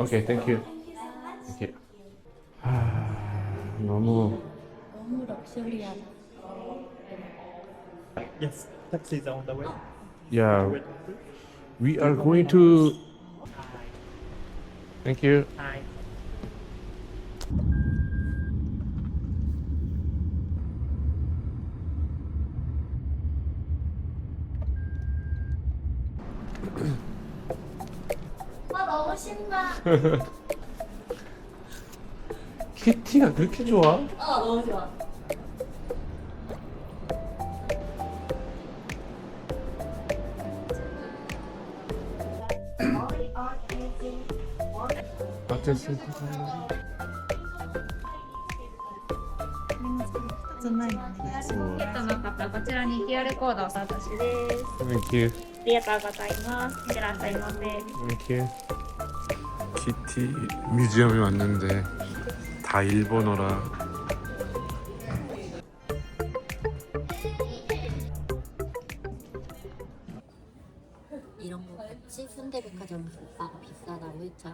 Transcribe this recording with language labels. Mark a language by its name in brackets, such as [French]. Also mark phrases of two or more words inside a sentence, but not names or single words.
[English] Okay, thank you. Thank you. [Korean] 너무 너무 럭셔리하다. [English] Yes, taxi is on the way. Yeah. We are going to. Thank you. Hi. [Korean] 너무 신나. 키티가 그렇게 좋아? 너무 좋아. 어땠어? [Japanese] の方こちらに QR コードをお渡しです。 [English] Thank you. [Japanese] ありがとうございます。いってらっしゃいませ。 [English] Thank you. [Korean] 키티 뮤지엄에 왔는데 다 일본어라. 이런 거 같이 현대백화점 오빠가 비싸다고 했잖아.